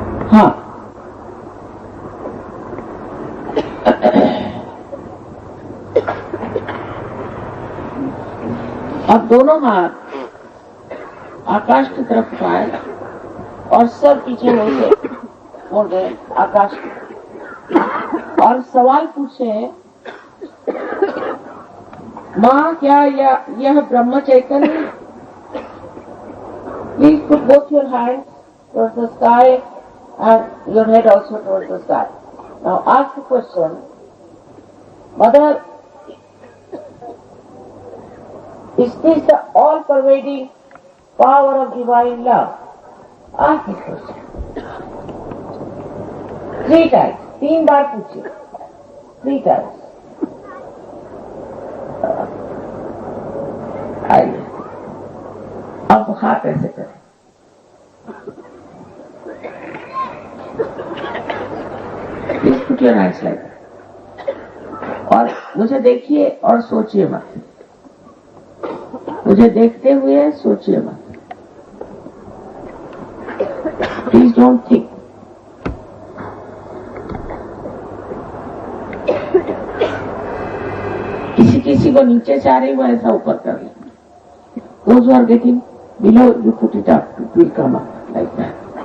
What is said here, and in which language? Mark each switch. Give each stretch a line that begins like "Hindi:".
Hindi: हाँ, अब दोनों हाथ आकाश की तरफ उठाए और सर पीछे मुड़ के मोड़ गए आकाश की, और सवाल पूछे माँ क्या यह ब्रह्म चैतन्य?
English: Please put both your hands towards the sky and your head also towards the sky. Now ask the question, Mother, is this the all-pervading power of divine love? Ask this question. 3 times.
Hindi: 3 बार पूछिए.
English: 3 times.
Hindi: आइए. अब हाथ ऐसे करें.
English: Please put your hands like that.
Hindi: और मुझे देखिए और सोचिए मत. मुझे देखते हुए सोचिए मत.
English: Please don't think.
Hindi: किसी को नीचे से आ रही वो ऐसा ऊपर कर ले.
English: Those who are getting below, you put it up. It will come up like that.